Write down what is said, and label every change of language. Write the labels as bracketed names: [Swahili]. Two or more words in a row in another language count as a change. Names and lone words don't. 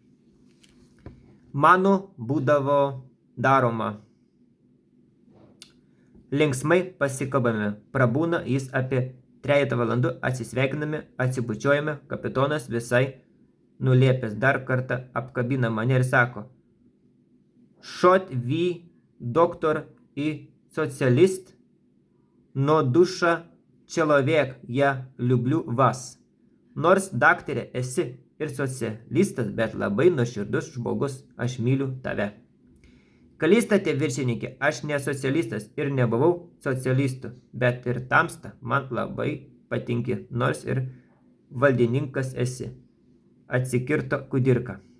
[Lithuanian] Mano būdavo daroma. Linksmai pasikalbame, prabūna jis apie 3 valandų, atsisveikiname, atsibučiuojame, kapitonas visai nulėpęs dar kartą apkabina mane ir sako: [Russian] Хоть вы, доктор и социалист, но душа человек, я люблю вас. [Lithuanian] Nors daktarė esi ir socialistas, bet labai nuoširdus žmogus, aš myliu tave. Kalystate, viršininkė, aš ne socialistas ir nebuvau socialistų, bet ir tamsta man labai patinki, nors ir valdininkas esi, atsikirto Kudirka.